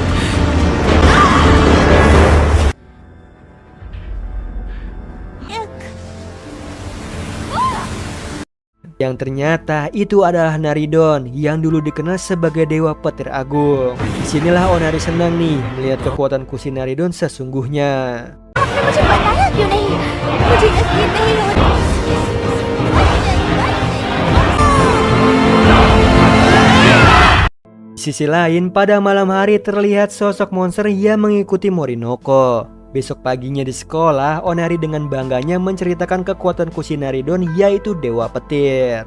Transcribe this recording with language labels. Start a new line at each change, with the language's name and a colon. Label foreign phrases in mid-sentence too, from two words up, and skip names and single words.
Indonesian: Yang ternyata itu adalah Naridon yang dulu dikenal sebagai dewa petir agung. Disinilah Onari senang nih melihat kekuatan kusi Naridon sesungguhnya.
Hindi: मुझे बताया क्यों नहीं? मुझे यकीन नहीं हो रहा।
Indonesian: Di sisi lain, pada malam hari terlihat sosok monster yang mengikuti Morinoko. Besok paginya di sekolah, Onari dengan bangganya menceritakan kekuatan kusi Naridon yaitu Dewa Petir.